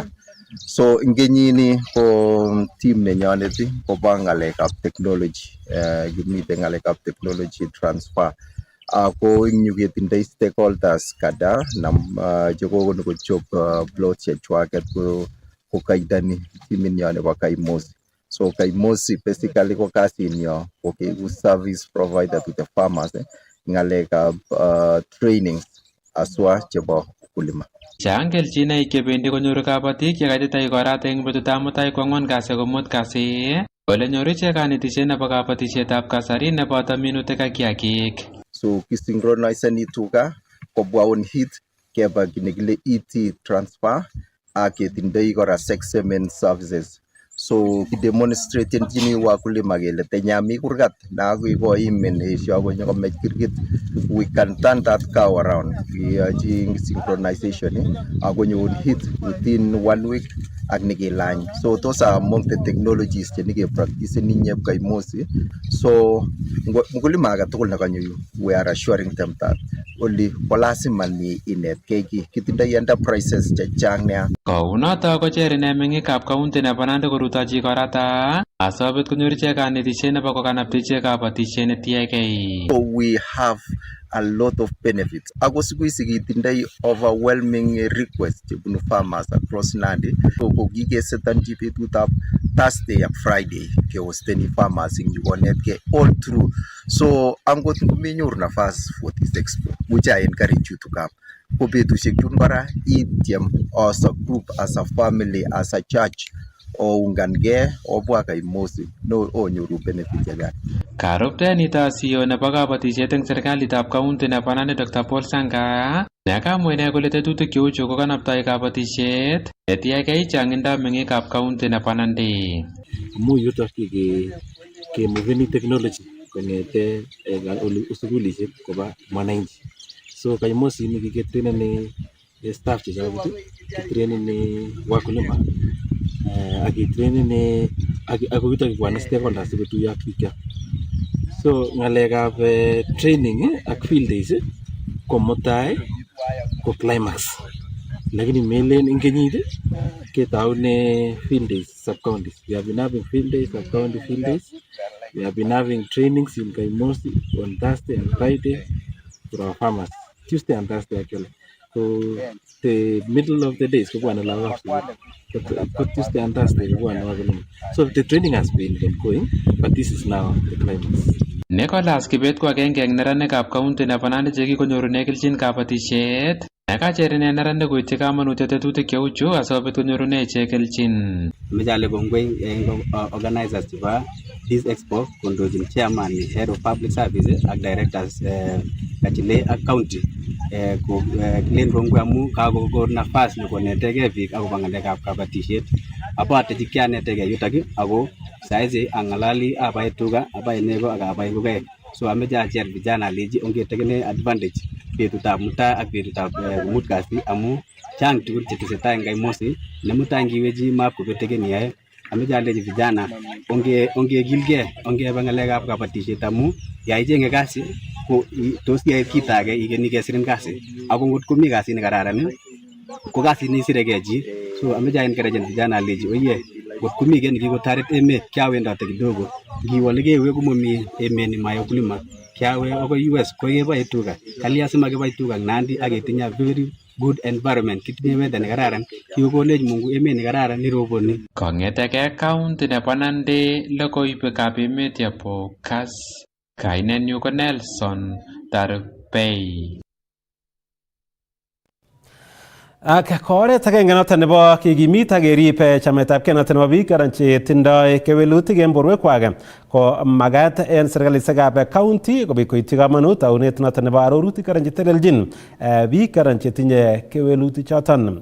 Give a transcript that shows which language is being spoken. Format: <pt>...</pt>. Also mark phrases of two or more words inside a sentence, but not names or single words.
<kln>So eng kenyini ko team nenyonet kobo ng'alekab technology, kimite ng'alekab</kln> <en>technology transfer.</en> <kln>Ko eng yu ketindoi stakeholders kada chekokonu kochob plots chechwaket ko kaidani timinyo nebo Kaimosi. So Kaimosi basically ko kasinyo ko keiku</kln> <en>service provider to the farmers</en> <kln>ng'alekab trainings aswa chebo ukulima. Chang kelchinoik chebendi konyoru kabatik yekaitita igorat eng betutab mutai ko 4 kasi ako 5 kasi ole nyoru ichek kanetisiet nebo kabatisietab kasari neboto minutik ak kiagik. So kisynchronizeni tuga kobwa on hit keba kinekile</kln> <en>ET transfer</en> <kln>ak ketindoi kora</kln> <en>sex semen services.</en> <kln>So kidemonstratenjini wakulima kele tenyami kurgat na kuikoimen esio konyo komech kirgit,</kln> <en>we can turn that cow around.</en> <kln>Kiyochi synchronization akonyo on hit</kln> <en>within 1 week</en> <kln>ak nekelany.</kln> <en>So those are among the technologies</en> <kln>che nike</kln> <en>practice ninyi Kaimosi.</en> <kln>So mkulima akatugul nekanyo yu,</kln> <en>we are assuring them that only</en> <kln>lazima ni inetkei kitindoi enterprises chechang nea. Kounoto kocher ine meng'ikab kaunti nebo Nandi korutochi korata asobit konyor ichek kanetishet nebo kokanapta ichek kabatishet netiegei.</kln> <en>So we have a lot of benefits.</en> <kln>Ako</kln> <sw>siku hizi</sw> <kln>kitindoi</kln> <en>overwhelming request</en> <kln>chebunu</kln> <en>farmers across</en> <kln>Nandi. So kikesetanchi betutab Thursday ak Friday kehosteni farmers ing yukonetkei</kln> <en>all through.</en> <kln>So angot ngomenyoru nafas</kln> <en>for this expo, which I encourage you to come.</en> <kln>Ko betusiek chun kora ityem</kln> <en>as a group, as a family, as a church,</en> <kln>oungangei obwa Kaimosi no onyoru benefit chechang. Karuptenito CEO nebo kabatishet eng serikalitab kaunti nebo Nandi Dr. Paul Sanga nekamwa ine kole tetutik cheu chu kokanaptoi kabatishet netiegei changindo meng'ikab kaunti nebo Nandi. Amu yutok ke moveni technology kongete sukulishek koba mwananchi. So Kaimosi ni kiketraineni staff chechang, kiketraineni wakulima, akitraineni ako yutok kibwane stakeholders sikotuyo ak biik. So ngalekab training ak</kln> <en>field days</en> <kln>ko mutai ko climax, lakini melen ing kenyit ketaune</kln> <en>field days sub-counties. We have been having field days, sub-county field days. We have been having trainings in Kaimosi on Thursday and Friday for our farmers. Tuesday and Thursday actually. So the middle of the days</en> <kln>ko bwana lagok</kln> <en>but Tuesday and Thursday</en> <kln>ko bwana wakulima.</kln> <en>So the training has been going, but this is now the climax.</en> <kln>Nicholas Kibet ko agenge eng neranikab kaunti nebo Nandi chekikonyorune kelchin kabatishet. Nekacher ine neranik koityi kamanutiet tetutik cheu chu asikobit konyorune ichek kelchin. Mejale kongoi eng organizers chebo</kln> <en>this expo</en> <kln>kondochin</kln> <en>chairman head of public service</en> <kln>ak directors kachile ak county ko len kongoi amu kakokon nafas nekonetegei biik akobo ngalekab kabatishet. Abate chikianetegei yutok ako saizi angalali abai tuga, abai nego ak abai ngokaik. So ameche acher vijana aleji ongetekene advantage betutab mutai ak betutab mut kasi amu chang tugul chetesetai eng Kaimosi ne mutai ngiwechi mapkobeteken iyae. Ameche aleji vijana ongekilgei ongeba ngalekab kabatishet amu yaichenge kasi ko tos yae kit age ikeni kesirin kasi ako ngot komi kasi nekararan ko kasi nisiregei chi. So ameche encourage vijana aleji oye ngot komi kii nekikotoret emet kiawendote kidogo ngiwole kewe komomi emet nemayo ukulima kiawe akoi US kokebae tuga kalia simakebai tuga Nandi aketinye</kln> <en>very good environment</en> <kln>kitinye weather nekararan kikokonech Mungu emet nekararan niroboni. Kongeteke kaunti nebo Nandi logoiwekab emet yebo kas kainenyu ko Nelson Tarbei. Ak oret agenge noton nebo kikimit ak kerib chametabgei noton nebo biik anan che tindoi kewelutik en borwekwak ko magat en serikalisekab county kobit koityi kamanut taunet noton nebo arorutik anan che teleljin biik anan che tinye kewelutik choton.</kln>